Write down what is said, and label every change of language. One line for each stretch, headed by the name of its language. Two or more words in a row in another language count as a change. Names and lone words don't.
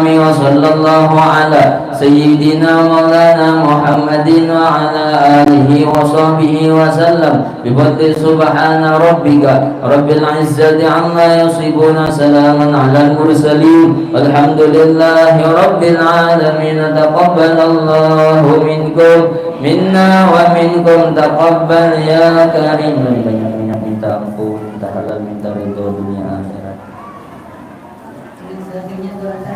Arabic: وصلى الله على سيدنا مولانا محمد وعلى آله وصحبه وسلم بفضل سبحان ربك رب العزة عما يصفون، سلام على المرسلين والحمد لله رب العالمين. تقبل الله منكم منا ومنكم تقبل يا كريم.
Indonesian: Banyak-banyak minta ampun, minta halal, minta ridho dunia akhirat. Selanjutnya